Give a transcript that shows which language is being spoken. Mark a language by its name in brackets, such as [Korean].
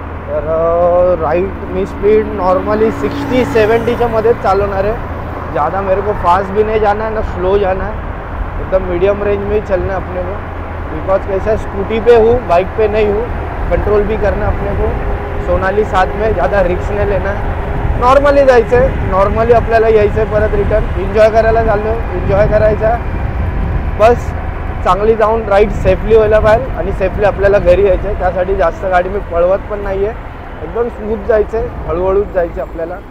[Marathi] तर राईट मी speed normally 60-70च्या मध्येच चालवणार है. [Hindi] ज़्यादा मेरे को फास्ट भी नहीं जाना है ना स्लो जाना है, एकदम मीडियम रेंज में ही चलना है अपने को. बिकॉज कैसा स्कूटी पे हूँ, बाइक पे नहीं हूँ, कंट्रोल भी करना है अपने को. सोनाली साथ में, ज़्यादा रिक्स नाही लेना है. [Marathi] नॉर्मली जायचं आहे, नॉर्मली आपल्याला यायचं आहे परत रिटर्न. एन्जॉय करायला चाललो आहे, एन्जॉय करायचा बस. चांगली जाऊन राईड सेफली व्हायला पाहिजे आणि सेफली आपल्याला घरी यायचं आहे. त्यासाठी जास्त गाडी मी पळवत पण नाही आहे, एकदम स्मूथ जायचं आहे, हळूहळूच जायचं आपल्याला.